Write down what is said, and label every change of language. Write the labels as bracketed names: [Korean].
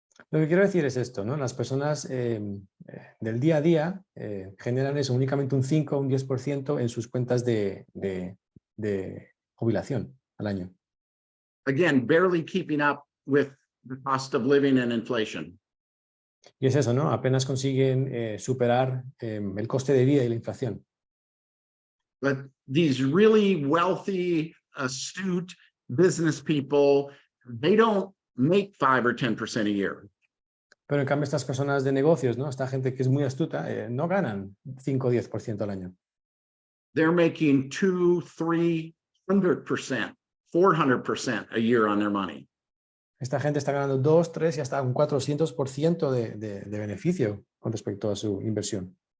[Spanish] Lo que quiero decir es esto, ¿no? Las personas del día a día generan eso, únicamente un 5 o un 10% en sus cuentas de jubilación al año. [English] Again, barely keeping up with the cost of living and inflation. [Spanish] Y es eso, ¿no? Apenas consiguen superar el coste de vida y la inflación. [English] But these really wealthy, astute business people, they don't make 5 or 10% a year. [Spanish] Pero en cambio estas personas de negocios, ¿no? Esta gente que es muy astuta, no ganan 5 o 10% al año. [English] They're making 200, 300%, 400% a year on their money. [Spanish] Esta gente está ganando 2, 3 y hasta un 400% de beneficio con respecto a su inversión.